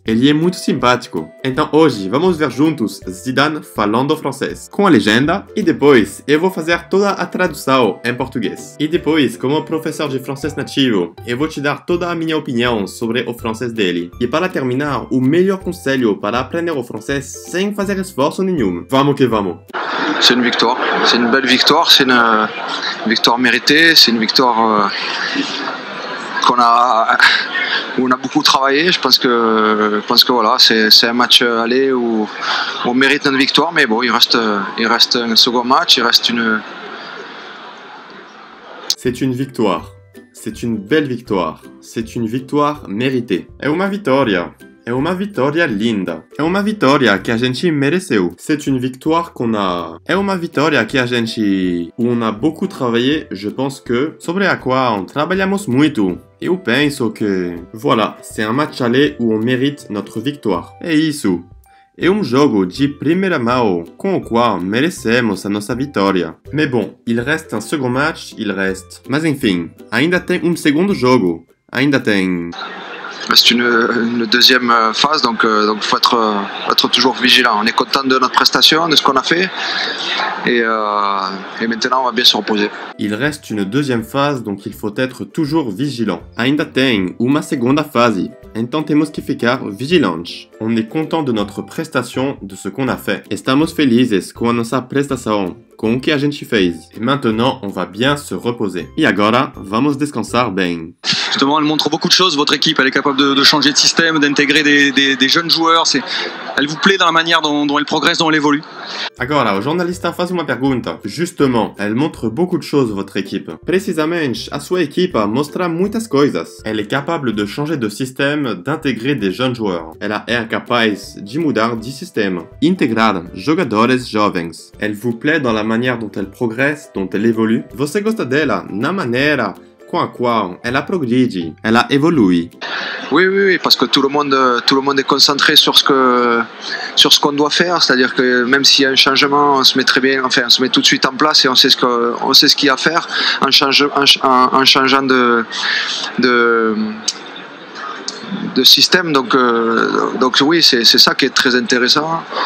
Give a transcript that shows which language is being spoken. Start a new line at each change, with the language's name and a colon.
Portuguese: Ele é muito simpático. Então hoje vamos ver juntos Zidane falando francês, com a legenda, e depois eu vou fazer toda a tradução em português. E depois, como professor de francês nativo, eu vou te dar toda a minha opinião sobre o francês dele. E para terminar, o melhor conselho para aprender o francês sem fazer esforço nenhum. Vamos que vamos.
French: C'est une victoire, c'est une belle victoire, c'est une victoire méritée, c'est une victoire où on a beaucoup travaillé. Je pense que voilà, c'est un match aller où on mérite notre victoire, mais bon, il reste un second match, il reste une... C'est une victoire, c'est une belle victoire, c'est une victoire méritée.
Portuguese: É uma vitória. É uma vitória linda. É uma vitória que a gente mereceu.
French: C'est une victoire qu'on a...
Portuguese: É uma vitória que a gente...
French: Où on a beaucoup travaillé, je pense que...
Portuguese: Sobre a qual trabalhamos muito. Eu penso que...
French: Voilà, c'est un match aller où on mérite notre victoire.
Portuguese: É isso. É jogo de primeira mão com o qual merecemos a nossa vitória.
French: Mais bon, il reste un second match, il reste...
Portuguese: Mas enfim, ainda tem segundo jogo. Ainda tem...
French: C'est une deuxième phase, donc faut être toujours vigilant. On est content de notre prestation, de ce qu'on a fait, et maintenant on va bien se reposer. Il reste une deuxième phase, donc il faut être toujours vigilant.
Portuguese: Ainda tem uma segunda fase, então temos que ficar vigilantes.
French: On est content de notre prestation, de ce qu'on a fait.
Portuguese: Estamos felizes com a nossa prestação, com o que a gente fez.
French: Et maintenant, on va bien se reposer.
Portuguese: E agora, vamos descansar bem.
French: Justement, elle montre beaucoup de choses, votre équipe, elle est capable de changer de système, d'intégrer des jeunes joueurs, elle vous plaît dans la manière dont elle progresse, dont elle évolue.
Portuguese: Agora, o jornalista faz uma pergunta.
French: Justement, elle montre beaucoup de choses, votre équipe.
Portuguese: Precisamente, a sua equipa mostra muitas coisas.
French: Elle est capable de changer de système, d'intégrer des jeunes joueurs.
Portuguese: Ela é capaz de mudar de sistema, integrar jogadores jovens.
French: Elle vous plaît dans la manière dont elle progresse, dont elle évolue.
Portuguese: Você gosta dela na maneira com a qual ela progride, ela evolui.
French: Oui, parce que tout le monde est concentré sur ce qu'on doit faire, c'est-à-dire que même s'il y a un changement, on se met très bien, enfin on se met tout de suite en place et on sait ce qu'il y a à faire en changeant de système, donc oui, c'est ça qui est très intéressant.